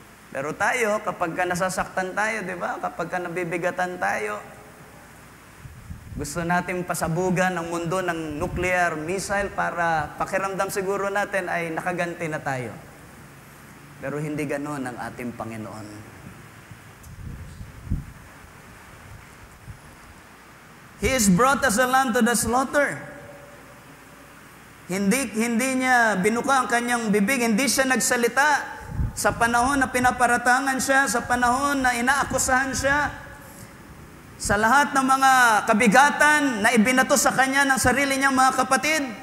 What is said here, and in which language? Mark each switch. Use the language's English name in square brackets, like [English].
[Filipino] Pero tayo, kapag ka nasasaktan tayo, di ba? Kapag ka nabibigatan tayo, gusto natin pasabugan ang mundo ng nuclear missile para pakiramdam siguro natin ay nakaganti na tayo. Pero hindi ganoon ang ating Panginoon. [English] He is brought as a lamb to the slaughter. [Filipino] Hindi niya binuka ang kanyang bibig, hindi siya nagsalita sa panahon na pinaparatangan siya, sa panahon na inaakusahan siya, sa lahat ng mga kabigatan na ibinato sa kanya ng sarili niyang mga kapatid.